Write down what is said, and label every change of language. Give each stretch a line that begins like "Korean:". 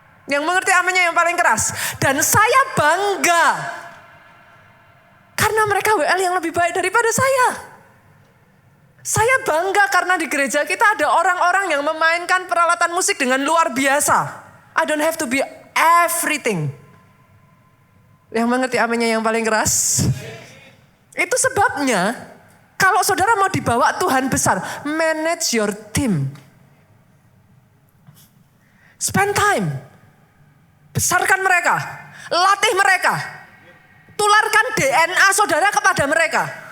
Indonesian: Yang mengerti aminnya yang paling keras. Dan saya bangga. Karena mereka WL yang lebih baik daripada saya. Saya bangga karena di gereja kita ada orang-orang yang memainkan peralatan musik dengan luar biasa.
English: I don't have to be everything.
Indonesian: Yang mengerti aminnya yang paling keras. Itu sebabnya kalau saudara mau dibawa Tuhan besar,
English: manage your team. Spend time.
Indonesian: Besarkan mereka, latih mereka, tularkan DNA saudara kepada mereka.